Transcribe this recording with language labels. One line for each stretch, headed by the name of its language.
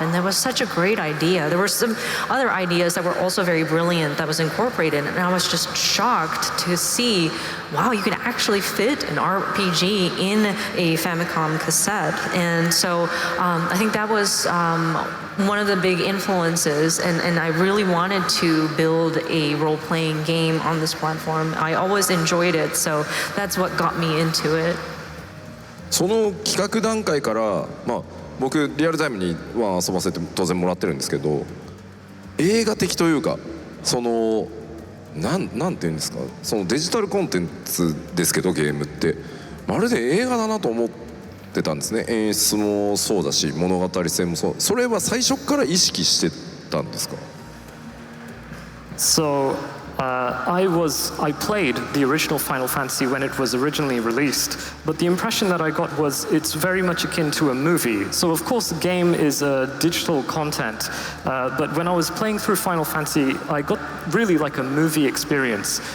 English: And that was such a great idea. There were some other ideas that were also very brilliant that was incorporated, and I was just shocked to see, wow, you could actually fit an RPG in a Famicom cassette. And so I think that was one of the big influences, and I really wanted to build a role-playing game on this platform. I always enjoyed it, so that's what got me into it.
Japanese: その企画段階から、僕リアルタイムには遊ばせて当然もらってるんですけど、映画的というか、そのなんていうんですか、そのデジタルコンテンツですけどゲームってまるで映画だなと思ってたんですね。演出もそうだし物語性もそう。それは最初から意識してたんですか？
English: So I played the original Final Fantasy when it was originally released, but the impression that I got was it's very much akin to a movie. So of course the game is digital content, but when I was playing through Final Fantasy, I got really like a movie experience.